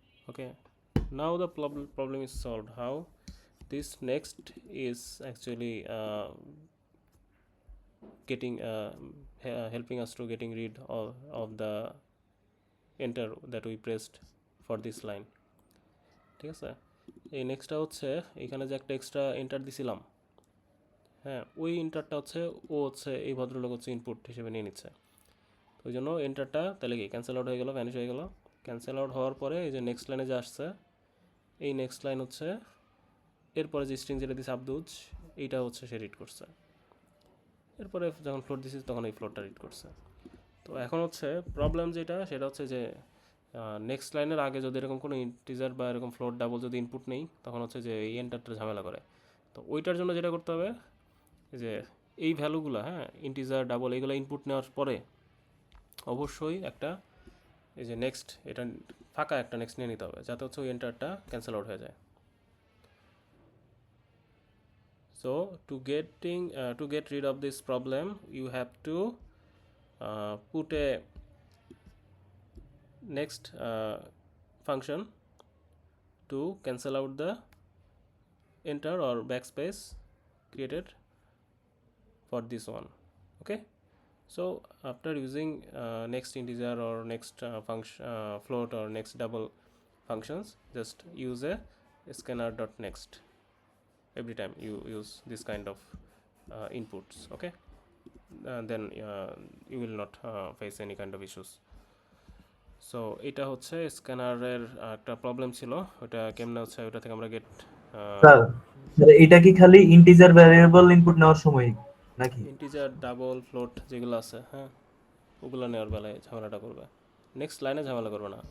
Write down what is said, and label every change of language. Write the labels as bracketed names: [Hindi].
[English] Okay, now the problem is solved. How? This next is actually getting helping us to getting rid of the enter that we pressed for this line. [Bangla] ঠিক আছে, এই নেক্সটটা হচ্ছে এখানে যে একটা extra enter দিছিলাম, হ্যাঁ, ওই এন্টারটা হচ্ছে ও হচ্ছে এই ভদ্রলোক হচ্ছে ইনপুট হিসেবে নিয়ে নিচ্ছে। ওই জন্য এন্টারটা তাহলে কি ক্যান্সেল আউট হয়ে গেল, ভ্যানিশ হয়ে গেল। ক্যান্সেল আউট হওয়ার পরে এই যে নেক্সট লাইনে যে আসছে, এই নেক্সট লাইন হচ্ছে এরপরে যে স্ট্রিং যেটা দিচ্ছে আব্দুজ, এইটা হচ্ছে সে রিড করছে। এরপরে যখন ফ্লোট দিছি তখন এই ফ্লোটটা রিড করছে। তো এখন হচ্ছে প্রবলেম যেটা, সেটা হচ্ছে যে নেক্সট লাইনের আগে যদি এরকম কোনো ইন্টিজার বা এরকম ফ্লোট ডাবল যদি ইনপুট নেই, তখন হচ্ছে যে এই এন্টারটা ঝামেলা করে। তো ওইটার জন্য যেটা করতে হবে, যে এই ভ্যালুগুলো, হ্যাঁ, ইন্টিজার ডাবল এইগুলো ইনপুট নেওয়ার পরে অবশ্যই একটা এই যে নেক্সট, এটা ফাঁকা একটা নেক্সট নিয়ে নিতে হবে, যাতে হচ্ছে ওই এন্টারটা ক্যান্সেল আউট হয়ে যায়। [English] So to get rid of this problem, you have to put a next function to cancel out the enter or backspace created for this one. Okay, so after using next integer or next function float or next double functions, just use a scanner dot next every time you use this kind of inputs. Okay, then you will not face any kind of issues. [Bangla] So এটা হচ্ছে স্ক্যানারের একটা problem ছিল, ওটা কেমনে হচ্ছে ওটা থেকে আমরা গেট। স্যার এটা কি খালি ইন্টিজার ভ্যারিয়েবল ইনপুট নেওয়ার সময় নাকি ইন্টিজার ডাবল ফ্লোট যেগুলো আছে, হ্যাঁ, ওগুলো নেওয়ার বেলায় ঝামেলাটা করবে, নেক্সট লাইনে ঝামেলা করবে না।